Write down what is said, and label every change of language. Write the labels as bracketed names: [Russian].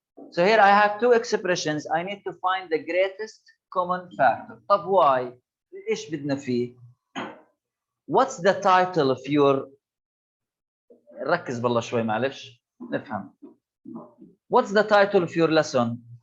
[English] So here I have two expressions. I need to find the greatest common factor. طب why? [Arabic] ايش بدنا فيه؟ [English] What's the title of your [Arabic] ركز بالله شوي معلش نفهم. [English] What's the title of your lesson?